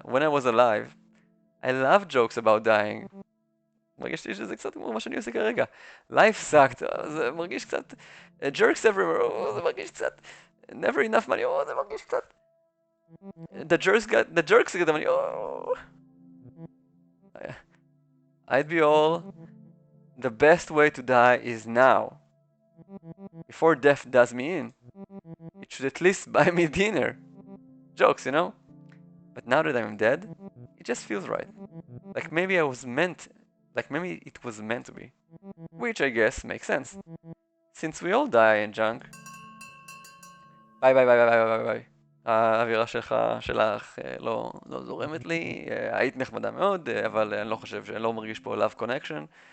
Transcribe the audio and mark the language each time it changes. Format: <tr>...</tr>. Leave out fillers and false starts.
<en>When I was alive, I love jokes about dying.</en> <he>מרגיש לי שזה קצת כמו מה שאני עושה כרגע.</he> <en>Life sucked,</en> <he>זה מרגיש קצת...</he> <en>Jerks everywhere,</en> <he>זה מרגיש קצת...</he> <en>Never enough money,</en> <he>זה מרגיש קצת...</he> <en>The jerks get the money, I'd be all... The best way to die is now. Before death does me in. It should at least buy me dinner. Jokes, you know? But now that I'm dead, it just feels right. Like maybe it was meant to be. Which I guess makes sense. Since we all die in junk.</en> <he>ביי. האווירה שלך לא זורמת לי, היית נחמדה מאוד, אבל אני לא חושב, אני לא מרגיש פה love connection.</he>